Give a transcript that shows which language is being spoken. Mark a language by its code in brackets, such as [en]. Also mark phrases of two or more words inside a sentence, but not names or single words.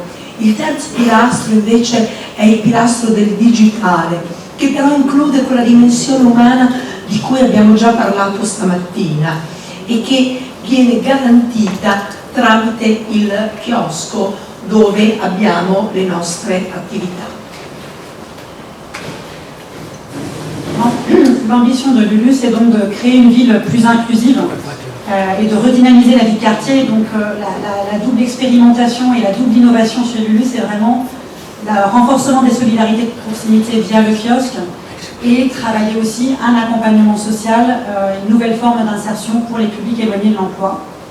[it] Il terzo pilastro invece è il pilastro del digitale, che però include quella dimensione umana di cui abbiamo già parlato stamattina e che viene garantita tramite il chiosco dove abbiamo le nostre attività. [fr] L'ambition de Lulu, c'est donc de créer une ville plus inclusive et de redynamiser la vie de quartier. Donc la double expérimentation et la double innovation chez Lulu, c'est vraiment le renforcement des solidarités de proximité via le kiosque et travailler aussi un accompagnement social, une nouvelle forme d'insertion pour les publics éloignés de l'emploi.